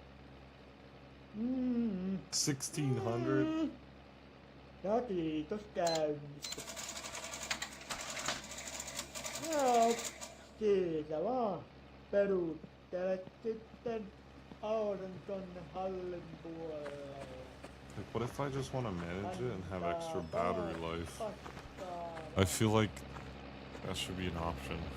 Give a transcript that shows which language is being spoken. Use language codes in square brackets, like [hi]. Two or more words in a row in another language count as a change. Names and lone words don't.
[fi] 1600? Ja kiitos käynnistä. Joo. Siitä vaan. Peruuttelet sitten auton tonne hallin puolelle. [en] Like, what if I just want to manage it and have extra battery life? I feel like that should be an option.